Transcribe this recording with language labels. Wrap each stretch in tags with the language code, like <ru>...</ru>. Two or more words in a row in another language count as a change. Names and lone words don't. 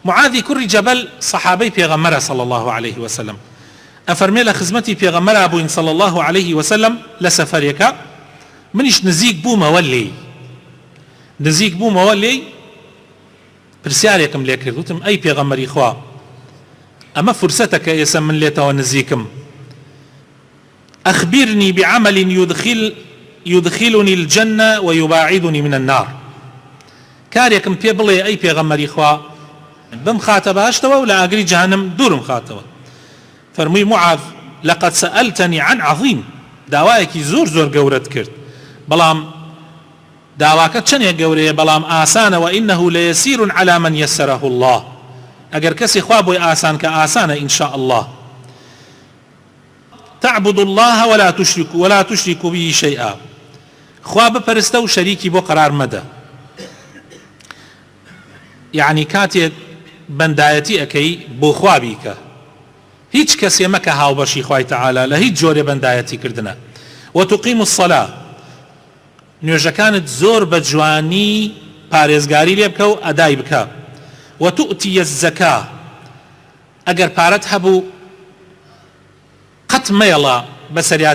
<ckb>معاذی کوڕی جەبەل سەحابەی پێغەمبەرە</ckb> <ar>صلی الله عليه وسلم</ar> <ckb>ئەفەرمێ لە خزمەتی پێغەمبەرا بووین</ckb> <ar>صلی الله عليه وسلم</ar> <ckb>لە سەفەرێکە منیش نزیک بوومەوە لێی پرسیارێکم لێ کرد وتم ئەی پێغەمبەری خوا ئەمە فرسەتەکە ئێستا من لێتەوە نزیکم</ckb> <ar>أخبرني بعمل يدخلني الجنة ويباعدني من النار</ar> <ckb>كاريكم پێ بڵێ ئەی پێغەمبەری خوا بم خاتە باشتەوە و لە ئاگری جەهەنەم دوورم خاتەوە فەرمووی</ckb> <ar>معاذ لقد سألتني عن عظيم</ar> <ckb>داوایەکی زۆر گەورەت کرد بەڵام داواکە چەندێک گەورەیە بەڵام ئاسانە</ckb> <ar>وإنه ليسير على من يسره الله</ar> <ckb>ئەگەر کەسی خوا بۆی ئاسان کە ئاسانە</ckb> <ar>إن شاء الله تعبد الله ولا تشرك به شيئا</ar> <ckb>خوا بپەرستە و شەریکی بۆ قرار مەدە يعني کاتێک بەندایەتی ئەەکەی بۆ خوا بیکە هیچ کەسێ مەکە هاوبەشی خوای تەعالا لە هیچ جۆرێ بەندایەتی کردنە</ckb> <ar>وتقيم الصلاة</ar> <ckb>نوێژەکانت زۆر بە جوانی پارێزگاری لێ بکە و ئەدای بکە</ckb> <ar>وتؤتي الزكاة</ar> <ckb>ئەگەر پارەت هەبوو قەت مەیەڵە بەسەریا</ckb>